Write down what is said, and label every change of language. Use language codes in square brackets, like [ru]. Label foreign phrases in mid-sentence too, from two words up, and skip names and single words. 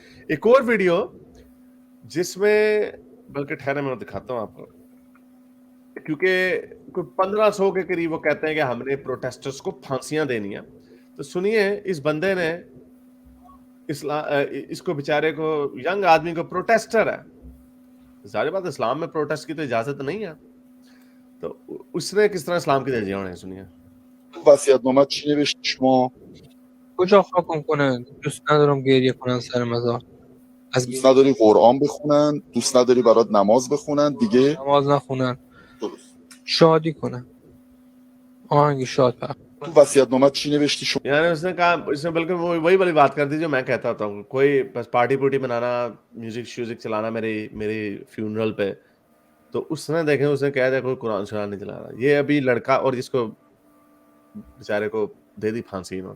[ur] ایک اور ویڈیو جس میں، بلکہ ٹھہرے میں دکھاتا ہوں آپ کو، کیونکہ کوئی 1500 کے قریب وہ کہتے ہیں کہ ہم نے پروٹیسٹرز کو پھانسیاں دینی ہے. تو سنیے، اس بندے نے اس کو بیچارے کو، ینگ آدمی کو، پروٹیسٹر ہے، ظاہر بات اسلام میں پروٹیسٹ کی تو اجازت نہیں ہے، تو اس نے کس طرح اسلام کی دھجیاں اڑائی، سنیے. [fa] وصیت‌نامه چی نوشتی شما؟ کجا خاکم کنن؟ دوست ندارم گریه کنن سر مزار. از دوست گریه نداری قرآن بخونن، دوست نداری برات نماز بخونن دیگه؟ نماز نخونن، درست. شادی کنن، آهنگ شاد پخش. تو وصیت‌نامه چی نوشتی شما؟ [ur] یعنی اس نے کہا، اس نے بلکہ وہی والی بات کر دی جو میں کہتا ہوتا ہوں، کوئی بس پارٹی پرٹی بنانا، میوزک شیوزک چلانا میری میری فیونرل پے، تو اس نے دیکھے، اس نے کہہ دیا کوئی قرآن شران نہیں چلا رہا. یہ ابھی لڑکا، اور جس کو بیچارے کو دے دی پھانسی انہوں نے.